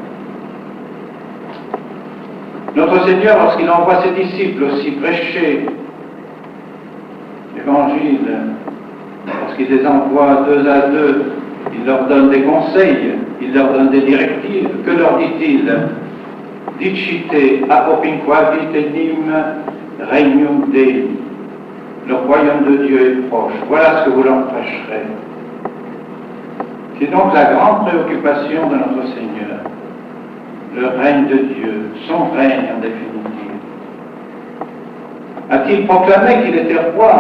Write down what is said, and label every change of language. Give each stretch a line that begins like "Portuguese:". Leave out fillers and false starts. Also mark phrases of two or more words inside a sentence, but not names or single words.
French: Notre Seigneur, lorsqu'il envoie ses disciples aussi prêcher l'Évangile, lorsqu'il les envoie 2 à 2, il leur donne des conseils, il leur donne des directives. Que leur dit-il?
Latin: Dicite apopinqua vitenim regnum Dei.
French: Le royaume de Dieu est proche. Voilà ce que vous leur prêcherez. C'est donc la grande préoccupation de notre Seigneur. Le règne de Dieu, son règne en définitive. A-t-il proclamé qu'il était roi?